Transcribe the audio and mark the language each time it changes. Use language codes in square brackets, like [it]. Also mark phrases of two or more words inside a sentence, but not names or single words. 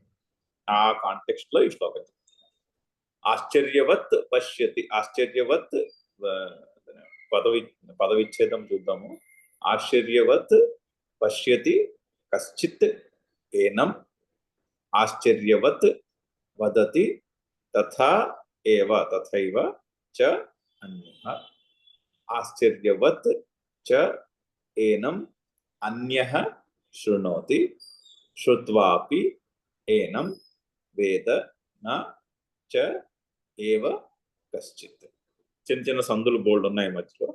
[te] ఆ కాంటెక్స్ట్ లో ఈ శ్లోకం చెప్తున్నారు. [sa] ఆశ్చర్యవత్ పశ్యతి, ఆశ్చర్యవత్ [te] పదవిచ్ఛేదం చూద్దాము. [sa] ఆశ్చర్యవత్ పశ్యతి కశ్చిత్ ఏనం ఆశ్చర్యవత్ వదతి తథా ఏవ తథైవ చ అన్యః. ఆశ్చర్యవత్ చ ఏనం అన్యః శృణోతి శ్రుత్వాపి ఏనం వేద న చ ఏవ కశ్చిత్. [te] చిన్న చిన్న సందులు బోల్డ్ ఉన్నాయి మధ్యలో.